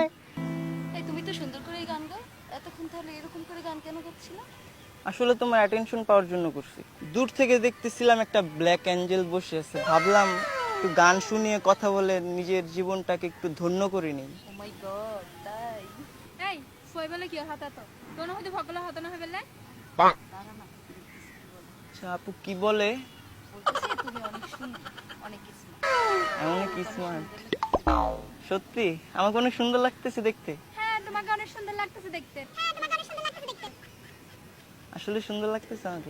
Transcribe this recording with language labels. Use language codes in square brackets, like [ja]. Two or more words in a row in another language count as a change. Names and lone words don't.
[bn] এই তুমি তো সুন্দর করে গান গাও। এতক্ষণ তাহলে এরকম করে গান কেন গাচ্ছিলা? আসলে তোমার অ্যাটেনশন পাওয়ার জন্য করছি। দূর থেকে দেখতেছিলাম একটা [en] black angel [bn] বসে আছে, ভাবলাম একটু গান শুনিয়ে কথা বলে নিজের জীবনটাকে একটু ধন্য করে নিই। [en] oh my god, [bn] তাই? [ctg] Ei, foi bele ki hata to. Tono hodi bhagla hata na hebele. [bn] দাঁড়া না, দেখতেছি কি বলে। আচ্ছা আপু কি বলে? বলতেছে তুমি অনেক সুন্দর, অনেক স্মার্ট। অনেক স্মার্ট। সত্যি আমাকে অনেক সুন্দর লাগতেছে দেখতে। হ্যাঁ, তোমাকে অনেক সুন্দর লাগতেছে দেখতে। আসলে সুন্দর লাগতেছে আমাকে?